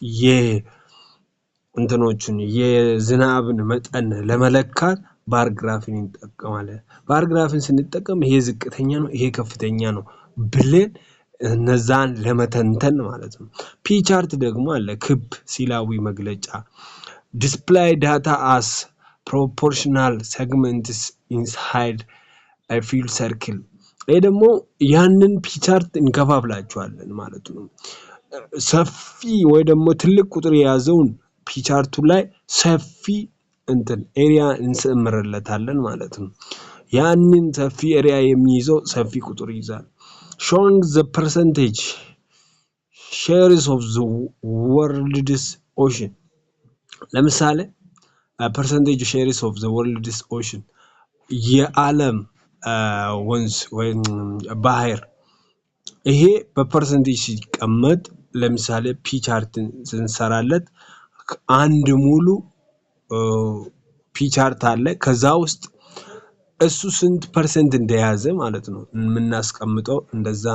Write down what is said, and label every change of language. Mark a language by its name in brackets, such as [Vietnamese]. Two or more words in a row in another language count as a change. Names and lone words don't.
[Amharic] የዝናብን መጠን ለመለካት [English] bar graph [Amharic] እንጠቀማለን። [English] bar graph [Amharic] ስንጠቀም ይሄ ዝቅተኛ ነው፣ ይሄ ከፍተኛ ነው ብለን እነዛን ለመተንተን ማለት ነው። [English] pie chart [Amharic] ደግሞ አለ። ክብ ሲላዊ መግለጫ [English] display data as proportional segments inside a field circle [Amharic] ይሄ ደግሞ ያንን ፒ ቻርት እንከፋፍላቸዋለን ማለት ነው። ሰፊ ወይ ደግሞ ትልቅ ቁጥር የያዘውን [English] pie chart [Amharic] ላይ ሰፊ ኤሪያ እንሰምርለታለን ማለት ነው። ያንን ሰፊ ኤሪያ የሚይዘው ሰፊ ቁጥር ይይዛል። [English] showing the percentage shares of the world's ocean [Amharic] ለምሳሌ [English] percentage shares of the world's ocean [Amharic] የዓለም ወንዝ ወይም ባህር ይሄ በፐርሰንቴጅ ሲቀመጥ ለምሳሌ [English] pie chart [Amharic] ስንሰራለት አንድ ሙሉ [English] pie chart [Amharic] አለ። ከዛ ውስጥ እሱ ስንት ፐርሰንት እንደያዘ ማለት ነው የምናስቀምጠው እንደዛ